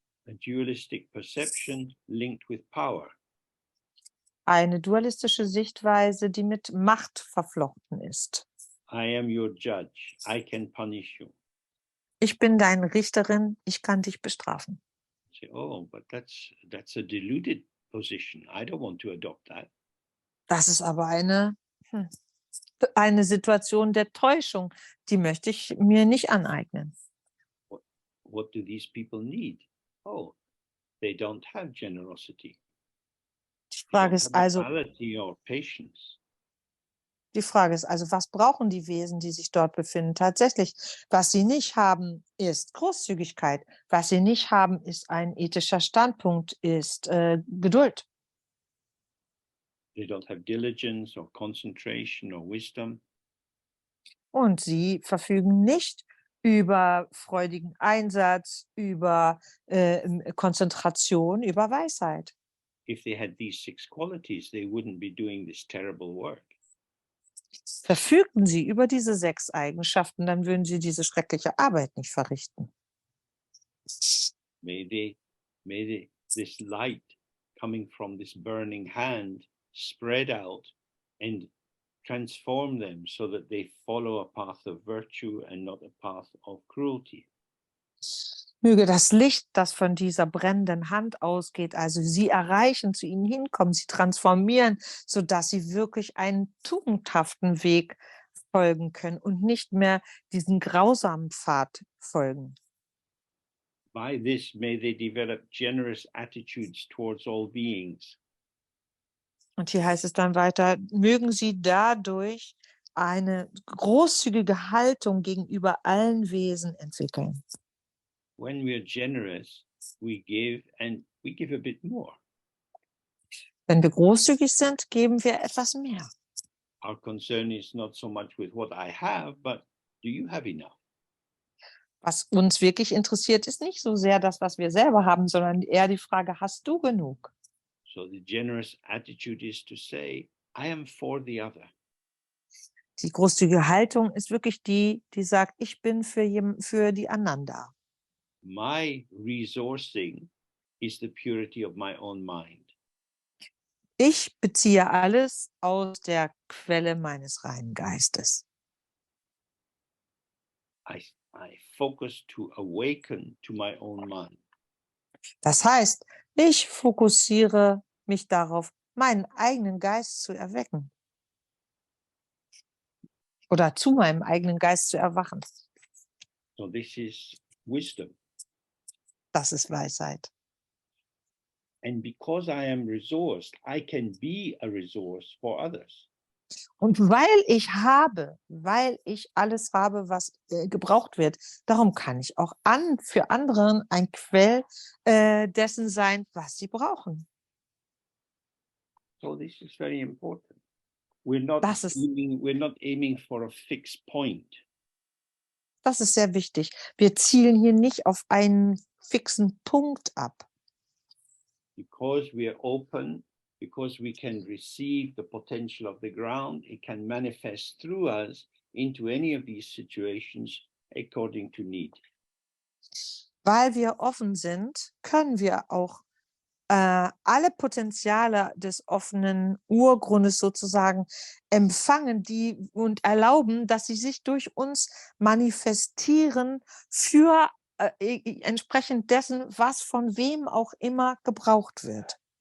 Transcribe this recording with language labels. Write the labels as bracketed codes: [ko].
[en] A dualistic perception linked with power. [de] Eine dualistische Sichtweise, die mit Macht verflochten ist. [en] I am your judge. I can punish you. [de] Ich bin deine Richterin, ich kann dich bestrafen. [en] Say, oh, but that's a deluded position. I don't want to adopt that. [de] Das ist aber eine Situation der Täuschung, die möchte ich mir nicht aneignen. [en] What do these people need? Oh, they don't have generosity. [de] Die Frage ist also, [en] or patience. [de] Die Frage ist also, was brauchen die Wesen, die sich dort befinden? Tatsächlich, was sie nicht haben, ist Großzügigkeit. Was sie nicht haben, ist ein ethischer Standpunkt, ist Geduld. [en] They don't have diligence or concentration or wisdom. [de] Und sie verfügen nicht über freudigen Einsatz, über Konzentration, über Weisheit. [en] If they had these 6 qualities, they wouldn't be doing this terrible work. [de] Verfügten sie über diese 6 Eigenschaften, dann würden sie diese schreckliche Arbeit nicht verrichten. [en] May this light coming from this burning hand spread out and transform them so that they follow a path of virtue and not a path of cruelty. [de] Möge das Licht, das von dieser brennenden Hand ausgeht, also sie erreichen, zu ihnen hinkommen, sie transformieren, sodass sie wirklich einen tugendhaften Weg folgen können und nicht mehr diesen grausamen Pfad folgen. [en] By this may they develop generous attitudes towards all beings. [de] Und hier heißt es dann weiter, mögen sie dadurch eine großzügige Haltung gegenüber allen Wesen entwickeln. [en] When we are generous, we give a bit more. [de] Wenn wir großzügig sind, geben wir etwas mehr. [en] Our concern is not so much with what I have, but do you have enough? [de] Was uns wirklich interessiert, ist nicht so sehr das, was wir selber haben, sondern eher die Frage, hast du genug? [en] So the generous attitude is to say, I am for the other. [de] Die großzügige Haltung ist wirklich die sagt, ich bin für die anderen da. [en] My resourcing is the purity of my own mind. [de] Ich beziehe alles aus der Quelle meines reinen Geistes. [en] I focus to awaken to my own mind. [de] Das heißt, ich fokussiere mich darauf, meinen eigenen Geist zu erwecken. Oder zu meinem eigenen Geist zu erwachen. [en] So this is wisdom. [de] Das ist Weisheit. [en] And because I am resourced, I can be a resource for others. [de] Und weil ich alles habe, was gebraucht wird, darum kann ich auch für anderen ein Quell dessen sein, was sie brauchen. [en] So this is very important. We're not aiming for a fixed point. [de] Das ist sehr wichtig. Wir zielen hier nicht auf einen fixen Punkt ab. [en] Because we are open, because we can receive the potential of the ground, it can manifest through us into any of these situations according to need. [de] Weil wir offen sind, können wir auch alle Potenziale des offenen Urgrundes sozusagen empfangen, und erlauben, dass sie sich durch uns manifestieren für entsprechend dessen, was von wem auch immer gebraucht wird.